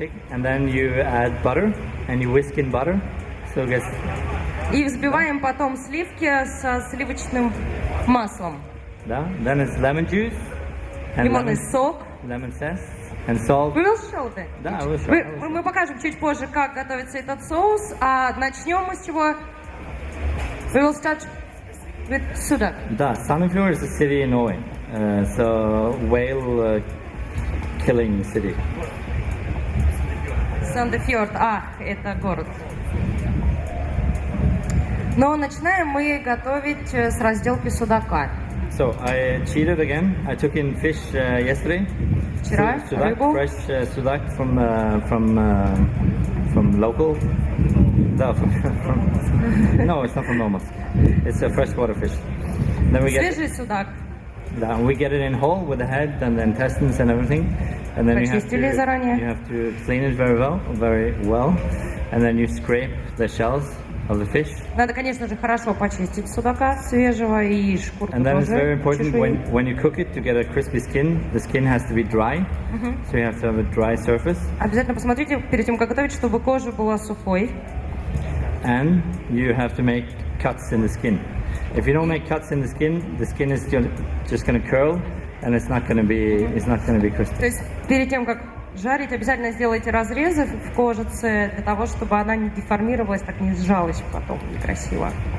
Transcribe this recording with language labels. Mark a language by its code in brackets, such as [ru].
[en] and then you add butter and you whisk in butter, so it gets. [ru] И взбиваем потом сливки со сливочным маслом. Да. [en] Then it's lemon juice and [ru] Лимонный сок. [en] lemon zest and salt. We will show that. Да, I will show. [ru] Мы покажем чуть позже, как готовится этот соус, а начнем мы с чего? [en] We will start with Sudak. Да, Sandefjord is a city in Norway. So whale killing city. [ru] Сандефьорд, это город. Но начинаем мы готовить с разделки судака. [en] So I cheated again. I took in fish yesterday. [ru] Вчера [en] Sudak, [ru] рыбу. [en] fresh sudak from local. No, no, it's not from Normas. It's a freshwater fish. Then we get [ru] Свежий судак. [en] we get it in whole with the head and the intestines and everything. And then you [ru] Почистили заранее. [en] have to clean it very well, and then you scrape the shells of the fish. [ru] Надо, конечно же, хорошо почистить судака свежего и шкурку [en] And then it's very [ru] тоже. [en] important [ru] чешую. [en] when you cook it to get a crispy skin. The skin has to be dry, so you have to have a dry surface. [ru] Обязательно посмотрите перед тем, как готовить, чтобы кожа была сухой. [en] And you have to make cuts in the skin. If you don't make cuts in the skin is just going to curl, and it's not going to be crispy. [ru] То есть перед тем, как жарить, обязательно сделайте разрезы в кожице для того, чтобы она не деформировалась, так не сжалась потом некрасиво.